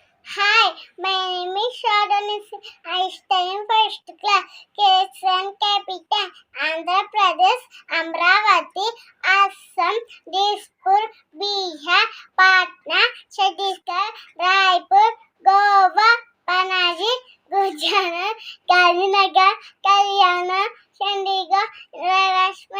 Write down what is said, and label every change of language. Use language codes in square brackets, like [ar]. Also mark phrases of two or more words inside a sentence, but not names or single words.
[en] Hi, my name is Shadanis. I study in first class. Kerala capital Andhra Pradesh, Amravati, Assam, Dispur, Bihar, Patna, Chhattisgarh, Raipur, Goa, Panaji, Gujarat, Gandhinagar, Kalyana, Chandigarh, Rajasthan